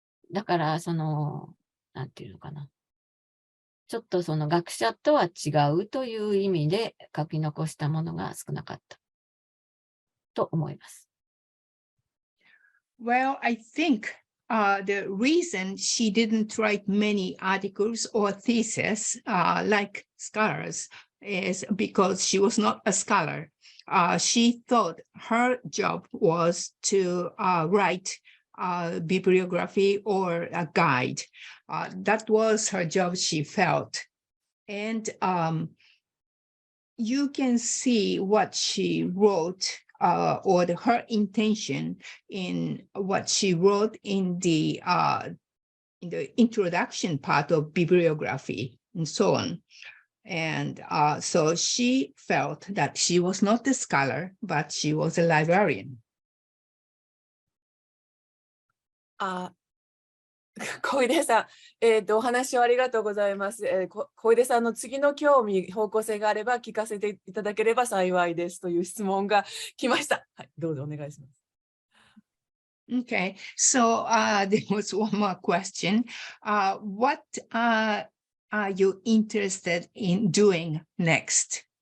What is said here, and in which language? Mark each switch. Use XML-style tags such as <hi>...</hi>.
<ja>だから、なんていうのかな。ちょっと学者とは違うという意味で書き残したものが少なかったと思います。</ja> <en>Well, I think the reason she didn't write many articles or theses like scholars is because she was not a scholar. She thought her job was to write bibliography or a guide. That was her job, she felt. And you can see what she wrote or her intention in what she wrote in the introduction part of bibliography and so on. And so she felt that she was not a scholar, but she was a librarian.</en> <ja>小出さん、お話をありがとうございます。小出さんの次の興味、方向性があれば聞かせていただければ幸いですという質問が来ました。はい、どうぞお願いします。</ja> <en>Okay, so there was one more question. What are you interested in doing next?</en>